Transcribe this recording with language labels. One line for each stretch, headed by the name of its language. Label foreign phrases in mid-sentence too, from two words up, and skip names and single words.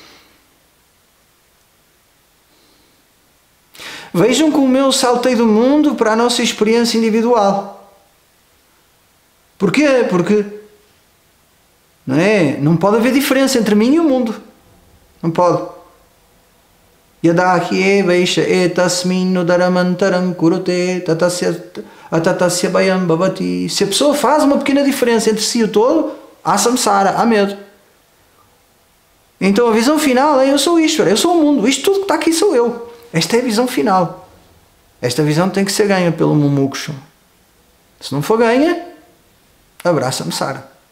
Portuguese: Vejam como eu saltei do mundo para a nossa experiência individual. Porquê? Porque não pode haver diferença entre mim e o mundo. Não pode.
Sanskrit: यदा ह्येवैष एतस्मिन् उदरमन्तरं कुरुते अथ तस्य भयं भवति.
Portuguese: Se a pessoa faz uma pequena diferença entre si e o todo, há samsara, há medo. Então a visão final é: eu sou Ishvara, eu sou o mundo, isto tudo que está aqui sou eu. Esta é a visão final. Esta visão tem que ser ganha pelo mumukshu. Se não for ganha, haverá samsara.